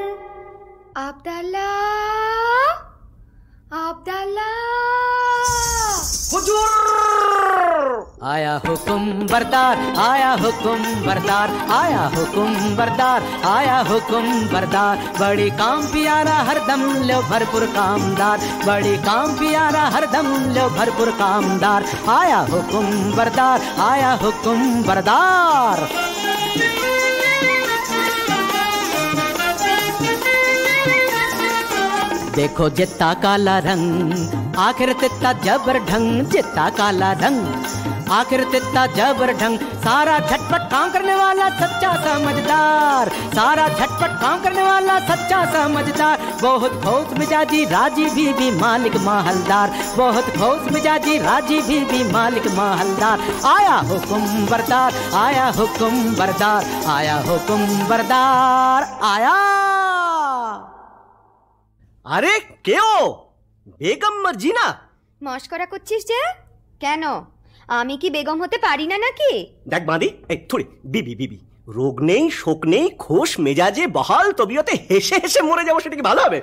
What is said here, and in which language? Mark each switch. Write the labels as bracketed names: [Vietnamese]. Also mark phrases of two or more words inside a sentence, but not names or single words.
[Bangla] আবদাল্লাহ, আবদাল্লাহ। [Hindi] आया हुकुम बरदार, आया हुकुम बरदार, आया हुकुम बरदार, आया हुकुम बरदार। बड़ी काम प्यारा हरदम लो भरपूर कामदार, बड़ी काम प्यारा हरदम लो भरपूर कामदार। आया हुकुम बरदार, आया हुकुम बरदार। देखो जितना काला रंग, आखिर तित्ता जबर ढंग, जितना काला रंग आखिर तित्ता जबर ढंग। सारा झटपट काम करने वाला सच्चा समझदार, सारा झटपट काम करने वाला सच्चा समझदार। बहुत खुश मिजाजी राजी बीबी मालिक माहलदार, बहुत खुश मिजाजी राजी बीबी मालिक माहलदार। आया हुकुम बरदार, आया हुकुम बरदार, आया हुकुम बरदार, आया। [Bangla] আরে কেও বেগম মার্জিনা, মস্করা করছিস যে? কেন, আমি কি বেগম হতে পারি না নাকি? দেখ বাঁধি, এই থুড়ি বিবি বিবি, রোগ নেই শোক নেই, খোশ মেজাজে বহাল তবিয়তে হেসে হেসে মরে যাবো, সেটা কি ভালো হবে?